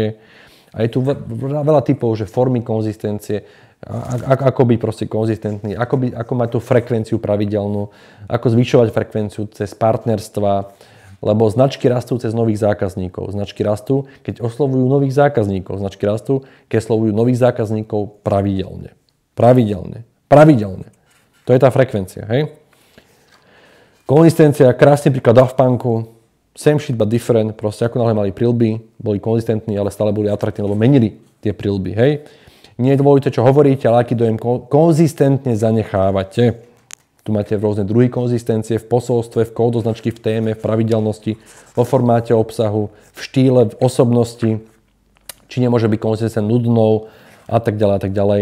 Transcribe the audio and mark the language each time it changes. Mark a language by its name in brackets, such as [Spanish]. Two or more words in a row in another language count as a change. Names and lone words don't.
[Slovak] A je tu veľa typov, že formy konzistencie, ako byť proste konzistentný, ako mať tú frekvenciu pravidelnú, ako zvyšovať frekvenciu cez partnerstva, lebo značky rastú cez nových zákazníkov. Značky rastú, keď oslovujú nových zákazníkov. Značky rastú, keď oslovujú nových zákazníkov pravidelne. Pravidelne. To je tá frekvencia, hej? Konzistencia, krásny príklad Daft Punku. [English] Same shit but different. [Slovak] Proste ako náhle mali prilby, boli konzistentní, ale stále boli atraktívni, lebo menili tie prilby, hej? Nie je dôležité, čo hovoríte, ale aký dojem konzistentne zanechávate. Tu máte rôzne druhy konzistencie v posolstve, v kódu značky, v téme, v pravidelnosti, vo formáte obsahu, v štýle, v osobnosti, či nemôže byť konzistentne nudnou a tak ďalej a tak ďalej.